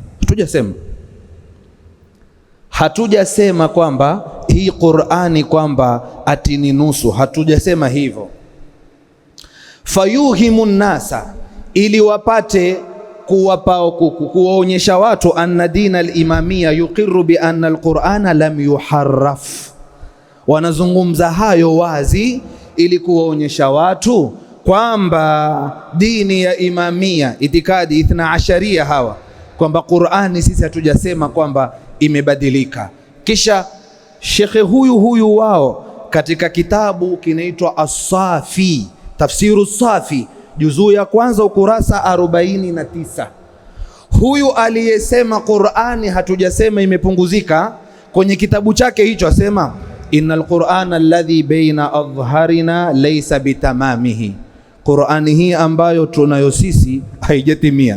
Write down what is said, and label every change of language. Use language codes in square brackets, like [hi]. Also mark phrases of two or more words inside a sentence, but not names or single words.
[sw] Hatujasema kwamba hii Qur'ani kwamba ati ni nusu, hatujasema hivyo. [ar] فيوهم الناس, [sw] ili wapate kuwaonyesha watu [ar] أن دين الإمامية يقر ب أن القرآن لم يحرف. [sw] Wanazungumza hayo wazi ili kuwaonyesha watu kwamba dini ya imamia, itikadi ithna asharia hawa, kwamba Qur'ani sisi hatujasema kwamba imebadilika. Kisha shekhe huyu wao katika kitabu kinaitwa As-Safi, Tafsiru Safi, juzuu ya kwanza ukurasa 49, huyu aliyesema Qur'ani hatujasema imepunguzika, kwenye kitabu chake hicho asema [ar] إن القرآن الذي بين أظهرنا ليس بتمامه, [sw] Qur'ani hii ambayo tunayo sisi haijatimia.